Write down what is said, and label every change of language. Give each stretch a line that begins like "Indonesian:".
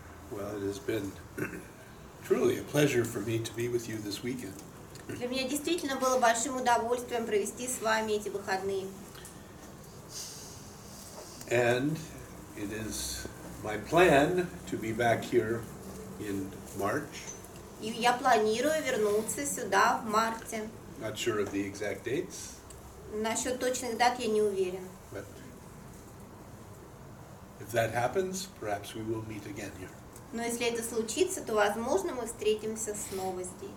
English: Well, it has been truly a pleasure for me to be with you this weekend.
Russian: Для меня действительно было большим удовольствием провести с вами эти выходные.
English: And it is my plan to be back here in March.
Russian: И я планирую вернуться сюда в марте.
English: Not sure of the exact dates,
Russian: Насчет точных дат я не уверен.
English: but if that happens, perhaps we will meet again here.
Russian: Но если это случится, то, возможно, мы встретимся снова здесь.